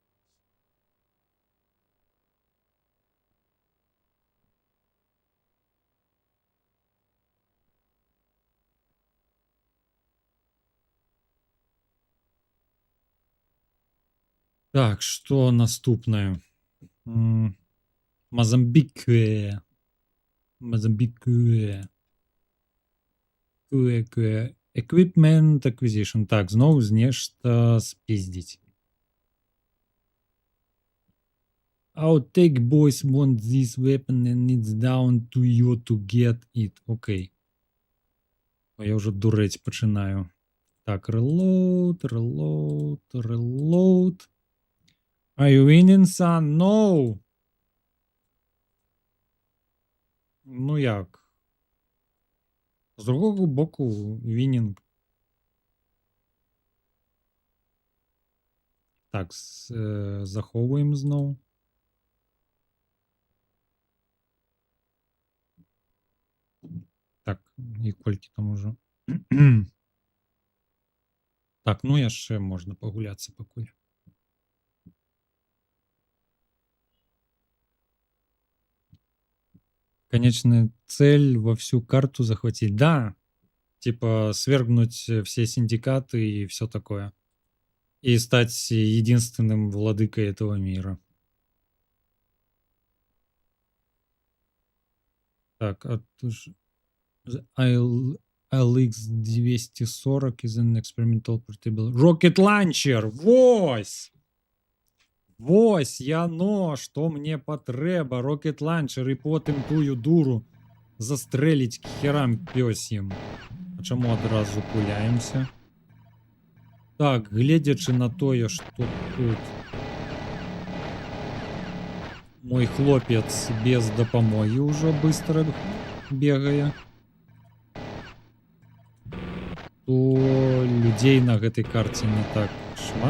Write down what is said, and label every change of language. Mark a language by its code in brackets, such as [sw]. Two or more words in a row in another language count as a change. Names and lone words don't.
[be] Так, што наступнае? Мазамбікуэ. Мазамбікуэ. Куэ-куэ. [en] Equipment acquisition. [be] Так, зноў нешта спіздзіць. [en] Our tech boys want this weapon and it's down to you to get it. [be] Окей. Я ўжо дурэць пачынаю. Так, [en] reload. Are you winning, son? No! [be] Ну як? З другого боку winning. Так, захоўваем зноў. Так, і колькі там ужо. Так, ну яшчэ можна пагуляцца пакуль. [ru] Конечная цель во всю карту захватить. Да, типа свергнуть все синдикаты и все такое. И стать единственным владыкой этого мира. [en] Так, LX240 is an experimental portable. Rocket Launcher! [be] Вось! Вось яно, што мне патрэба. Rocket Launcher і потым тую дуру застрэліць к херам пёсім. А чаму адразу пуляемся? Так, гледзячы на тое, што тут мой хлопец без дапамогі ўжо быстро бегае, то людзей на гэтай карце не так шмат.